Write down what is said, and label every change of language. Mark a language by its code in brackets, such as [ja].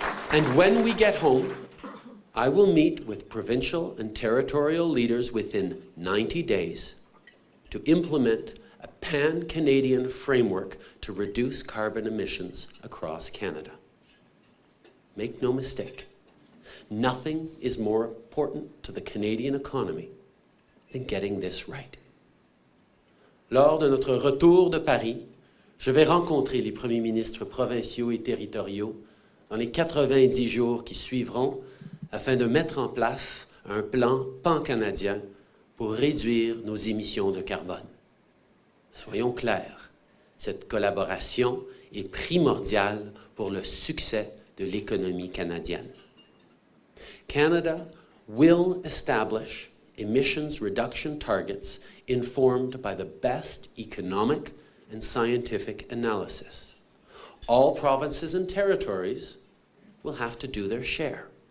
[en] And when we get home, I will meet with provincial and territorial leaders within 90 days to implement a pan-Canadian framework to reduce carbon emissions across Canada. Make no mistake, nothing is more important to the Canadian economy than getting this right. [fr] Lors de notre retour de Paris, je vais rencontrer les premiers ministres provinciaux et territoriaux dans les 90 jours qui suivront afin de mettre en place un plan pan-canadien pour réduire nos émissions de carbone. Soyons clairs, cette collaboration est primordiale pour le succès de l'économie canadienne. [en] Canada will establish emissions reduction targets informed by the best economic and scientific analysis. All provinces and territories will have to do their share.